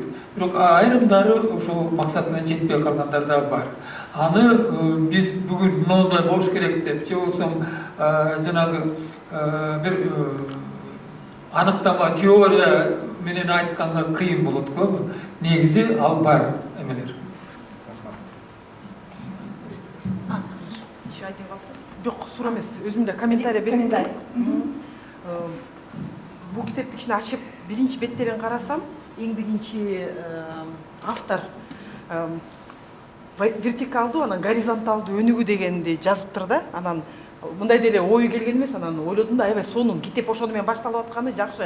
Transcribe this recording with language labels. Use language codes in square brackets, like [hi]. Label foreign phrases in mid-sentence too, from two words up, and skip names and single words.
[ky] Бирок айрымдары ошол максатына жетпей калгандар да бар. Аны биз бүгүн мындай болуш керек деп, же болсо жанагы бир аныктама теория менен айтканга кыйын болот го. Негизи ал бар эмелер. [ru] Еще один вопрос. [ky] Жоқ, суроо эмес, өзүмдө комментарий берейин. Бул китепти кичине ачып, биринчи беттерин карасам, эң биринчи автор вертикалдуу, анан горизонталдуу өнүгүү дегенди жазыптыр да. Анан мындай деле ою келген эмес, анан ойлодум да, аябай сонун китеп ошону менен башталып атканы жакшы.